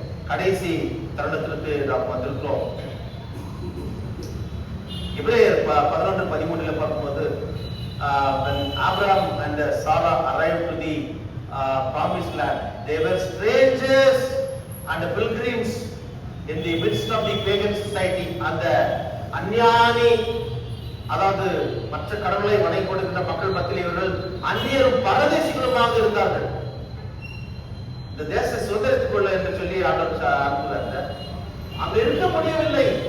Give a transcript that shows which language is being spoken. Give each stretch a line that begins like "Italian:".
Tamil: கடைசி தருணத்திற்கு நாம் வந்திருக்கிறோம். எபிரேயர் 11:13 பார்க்கும்போது
English: when Abraham and Sarah arrived to the promised land, they were strangers and pilgrims in the midst of the pagan society.
Tamil: அந்த அந்நியானி, அதாவது மற்ற கடவுளை வணங்கி கொடுக்கின்ற மக்கள் மத்தியில் இவர்கள் அந்நியரும் பரதேசிகளுமாக இருந்தார்கள். இந்த தேச சுதந்திரத்துக் கொள்ள என்று சொல்லி அனுப்புகிறாங்க. அங்க இருக்க முடியவில்லை.